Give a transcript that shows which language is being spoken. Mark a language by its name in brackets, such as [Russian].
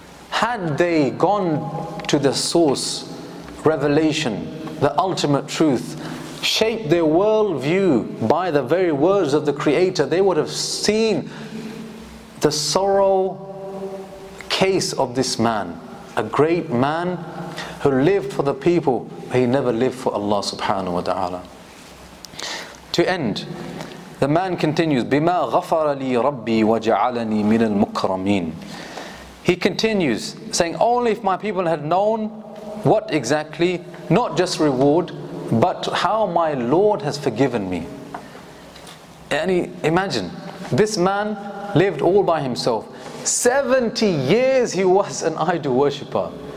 [English] Had they gone to the source, revelation, the ultimate truth, shaped their worldview by the very words of the Creator, they would have seen the sorrow case of this man, a great man who lived for the people, but he never lived for Allah subhanahu wa ta'ala. To end, the man continues, [Arabic] بِمَا غَفَرَ لِي رَبِّي وَجَعَلَنِي مِنَ الْمُكْرَمِينَ. [English] He continues saying, only if my people had known what exactly, not just reward, but how my Lord has forgiven me. And imagine, this man lived all by himself. 70 years he was an idol worshipper.